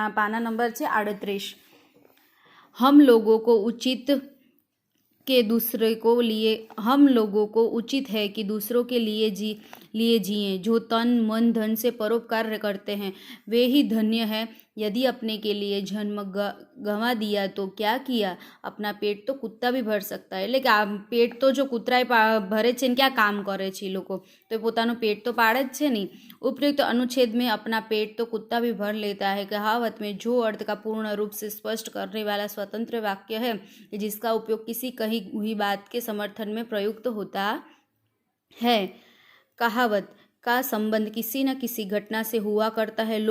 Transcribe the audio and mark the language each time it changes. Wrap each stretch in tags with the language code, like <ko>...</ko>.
<hi>पाना नंबर है 38। हम लोगों को उचित है कि दूसरों के लिए जिए। जो तन मन धन से परोपकार करते हैं वे ही धन्य है। यदि अपने के लिए जन्म गंवा दिया तो क्या किया? अपना पेट तो कुत्ता भी भर सकता है।</hi> <gu>એટલે આ પેટ તો જો કૂતરાએ ભરે છે ને, क्या काम करे છે લોકો?</gu> <hi>तो પોતાનું पेट तो पाड़े જ છે नहीं। उपयुक्त अनुच्छेद में अपना पेट तो कुत्ता भी भर लेता है कहावत में जो अर्थ का पूर्ण रूप से स्पष्ट करने वाला स्वतंत्र वाक्य है, जिसका उपयोग किसी कही हुई बात के समर्थन में प्रयुक्त होता है। कहावत का संबंध किसी न किसी घटना से हुआ करता है।</hi>